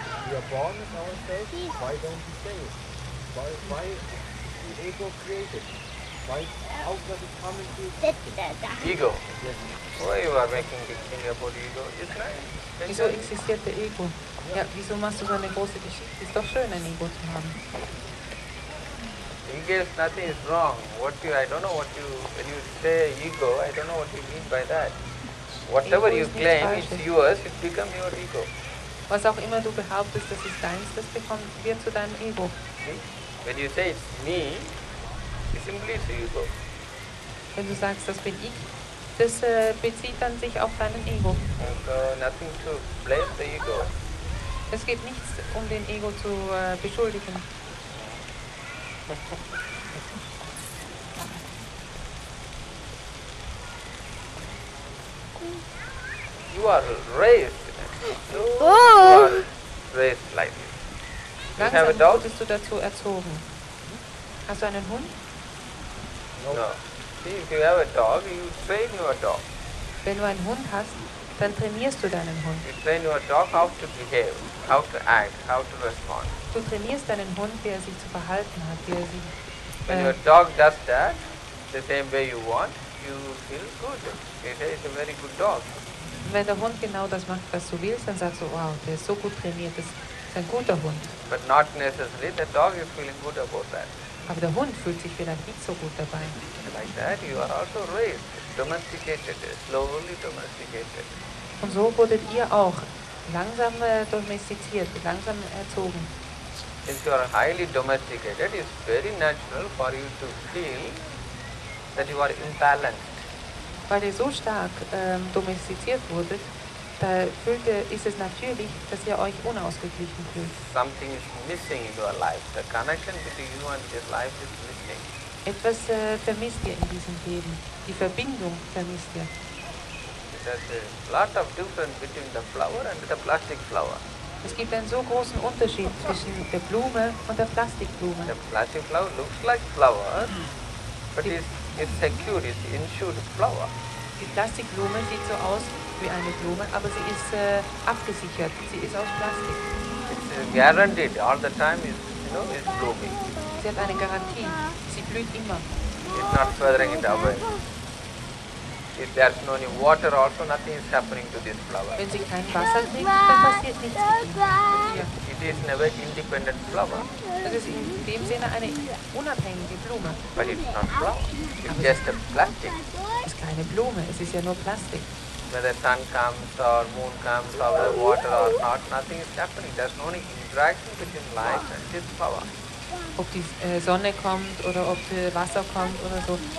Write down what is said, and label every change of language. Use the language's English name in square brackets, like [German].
[English] We are born as ourselves, why don't we say it? Why is the ego created? Why, how does it come into existence? Ego. Yes. Why you are making big thing about ego? It's nice. [German] Wieso existiert der Ego? Ja, wieso machst du so eine große Geschichte? Ist doch schön, ein Ego zu haben. [English] In case nothing is wrong, I don't know what you, when you say ego, I don't know what you mean by that. Whatever Ego you [German] ist nichts [English] claim, [German] Falsches. [English] it's yours, it becomes your ego. [German] Was auch immer du behauptest, das ist deins, das wird zu deinem Ego. [English] See? When you say it's me, it simply is ego. [German] Wenn du sagst, das bin ich, das bezieht dann sich auf deinen Ego. [English] And so nothing to blame the ego. [German] Es geht nichts, um den Ego zu beschuldigen. [English] You are raised. You are raised like this. You have a [German] Langsam [English] dog? [German] wurdest du dazu erzogen. Hast du einen Hund? [English] No. See, if you have a dog, you train your dog. [German] Wenn du einen Hund hast, dann trainierst du deinen Hund. [English] You train your dog how to behave, how to act, how to respond. [German] Du trainierst deinen Hund, wie er sich zu verhalten hat, wie er sich [English] When your dog does that, the same way you want, you feel good. You say it's a very good dog. [German] Wenn der Hund genau das macht, was du willst, dann sagst du, wow, der ist so gut trainiert, das ist ein guter Hund. [English] But not necessarily the dog is feeling good about that. [German] Aber der Hund fühlt sich vielleicht nicht so gut dabei. [English] Like that, you are also raised, domesticated, slowly domesticated. [German] Und so wurdet ihr auch langsam domestiziert, langsam erzogen. [English] Since you are highly domesticated, it's very natural for you to feel that you are imbalanced. [German] Weil ihr so stark domestiziert wurdet, da ist es natürlich, dass ihr euch unausgeglichen fühlt. [English] Something is missing in your life. The connection between you and this life is missing. [German] Etwas vermisst ihr in diesem Leben. Die Verbindung vermisst ihr. [English] There's a lot of difference between the flower and the plastic flower. [German] Es gibt einen so großen Unterschied zwischen der Blume und der Plastikblume. [English] The plastic flower looks like flower, but it's secure, it's insured flower. [German] Die Plastikblume sieht so aus wie eine Blume, aber sie ist abgesichert. Sie ist aus Plastik. [English] It's guaranteed all the time. It's blooming. [German] Sie hat eine Garantie. Sie blüht immer. [English] It's not feathering it away. If there's no any water, also nothing is happening to this flower. [German] Wenn sie kein Wasser kriegt, dann passiert nichts mit ihr. [English] It is never independent flower. [German] Das ist in dem Sinne eine unabhängige Blume. [English] But it's not flower. It's just a plastic. [German] Es ist keine Blume, es ist ja nur Plastik. [English] Whether sun comes or moon comes or the water or not, nothing is happening. There's no any interaction between life and this flower. [German] Ob die Sonne kommt oder ob Wasser kommt oder so.